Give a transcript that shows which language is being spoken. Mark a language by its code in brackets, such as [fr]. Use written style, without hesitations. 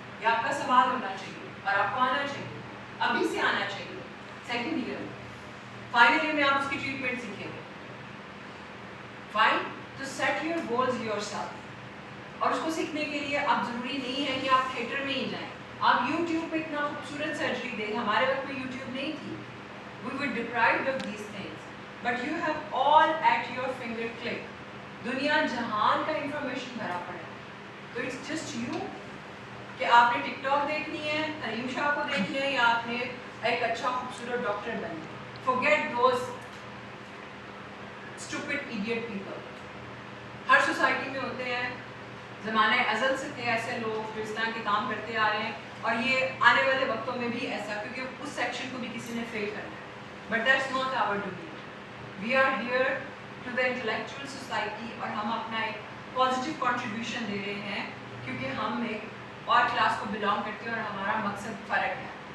[hi] ये आपका सवाल होना चाहिए और आपको आना चाहिए, अभी से आना चाहिए, सेकेंड ईयर में। फाइनल ईयर में आप उसकी ट्रीटमेंट सीखेंगे। फाइन, तो [en] Set your goals yourself. [hi] और उसको सीखने के लिए अब ज़रूरी नहीं है कि आप थिएटर में ही जाएं। आप YouTube पे इतना खूबसूरत सर्जरी दें, हमारे वक्त में YouTube नहीं थी, [en] we were deprived of these things, but you have all at your finger click। [hi] दुनिया जहान का इंफॉर्मेशन भरा पड़ा है, तो [en] it's just you [hi] कि आपने टिकटॉक देखनी है, तरीम शाह को देखनी है, या आपने एक अच्छा खूबसूरत डॉक्टर बनना है। [en] Forget those stupid idiot people। [hi] हर society में होते हैं, ज़माने अज़ल से थे ऐसे लोग जो इस तरह के काम करते आ रहे हैं, और ये आने वाले वक्तों में भी ऐसा, क्योंकि उस सेक्शन को भी किसी ने फेल करना है। [en] But that's not our duty. We are here to the intellectual society [hi] और हम अपना एक पॉजिटिव कंट्रीब्यूशन दे रहे हैं, क्योंकि हम एक और क्लास को बिलोंग करते हैं और हमारा मकसद फ़र्क है।